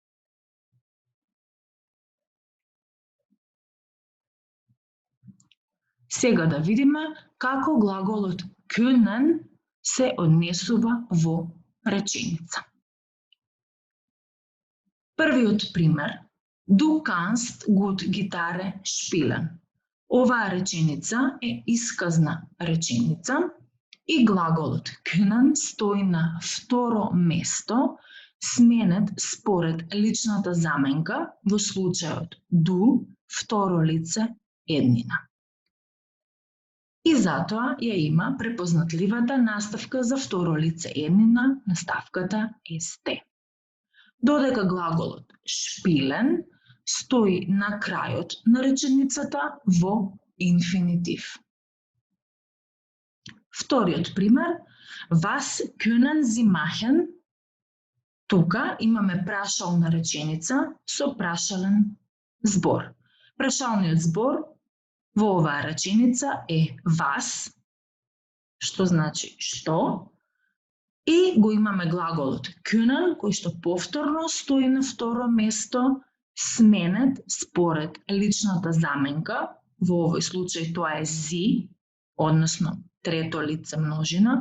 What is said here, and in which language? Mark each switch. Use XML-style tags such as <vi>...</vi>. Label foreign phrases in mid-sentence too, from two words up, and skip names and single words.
<mk>Сега да видиме како глаголот können се однесува во реченица. Првиот пример.</mk> <de>Du kannst gut Gitarre spielen.</de> <mk>Оваа реченица е исказна реченица и глаголот können стои на второ место, сменет според личната заменка во случајот du, второ лице еднина. И затоа ја има препознатливата наставка за второ лице еднина, наставката ст. Додека глаголот spielen стои на крајот на реченицата во инфинитив. Вториот пример,</mk> <de>was können Sie machen?</de> <mk>Тука имаме прашална реченица со прашален збор. Прашалниот збор во оваа реченица е was, што значи што, и го имаме глаголот können, кој што повторно стои на второ место, сменет според личната заменка, во овој случај тоа е sie, односно трето лице множина.</mk>